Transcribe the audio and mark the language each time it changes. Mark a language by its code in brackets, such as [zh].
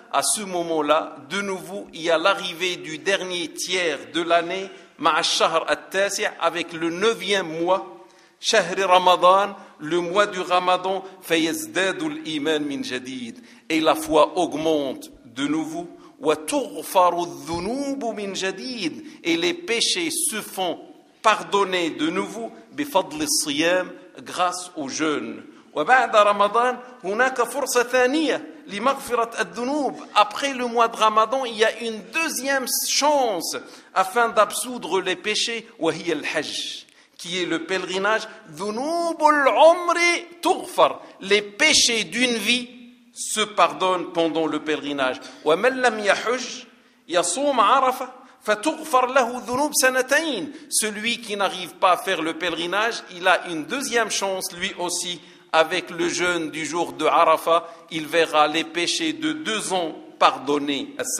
[fr] À ce moment-là, de nouveau, il y a l'arrivée du dernier tiers de l'année, [ar] مع الشهر التاسع, [fr] avec le neuvième mois, [ar] شهر رمضان, [fr] le mois du Ramadan, [ar] فيزداد الإيمان من جديد. [fr] Et la foi augmente de nouveau. [ar] وتغفر الذنوب من جديد. [fr] Et les péchés se font pardonner de nouveau, [ar] بفضل الصيام, [fr] grâce au jeûne. [ar] وبعد رمضان هناك فرصة ثانية لمغفرة الذنوب. [fr] Après le mois de Ramadan, il y a une deuxième chance afin d'absoudre les péchés, [ar] وهي الحج, [fr] qui est le pèlerinage. [ar] ذنوب العمر تغفر, [fr] les péchés d'une vie se pardonnent pendant le pèlerinage. [ar] ومن لم يحج يصوم عرفة فتغفر له ذنوب سنتين. [fr] Celui qui n'arrive pas à faire le pèlerinage, il a une deuxième chance lui aussi. Avec le jeûne du jour de Arafat, il verra les péchés de deux ans pardonnés.